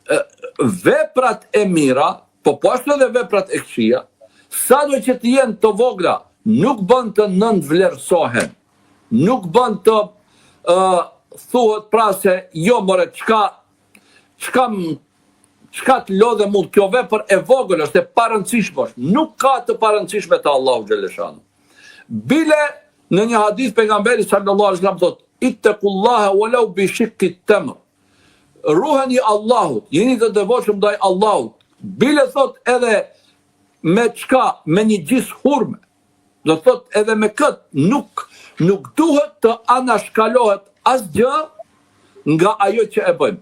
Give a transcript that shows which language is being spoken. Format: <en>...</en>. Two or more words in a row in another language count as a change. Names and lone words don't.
<sq>Pra, veprat e mira, po ashtu edhe veprat e këqija, sado që të jenë të vogla, nuk bën të nënvlerësohen, nuk bën të thuhet pra se jo more çka të lodhe mund kjo vepër e vogël është e parëndësishme, nuk ka të parëndësishme te Allahu xhaleshanu. Bile në një hadith pejgamberi</sq> <ar>صلى الله عليه وسلم</ar> <sq>thotë:</sq> <ar>"اتقوا الله ولو بشق تمرة."</ar> <sq>Ruheni Allahut, jeni të devotshëm ndaj Allahut. Bile thot edhe me çka, me një gjys hurme. Do thot edhe me kët nuk duhet të anashkalohet asgjë nga ajo që e bëjmë.</sq>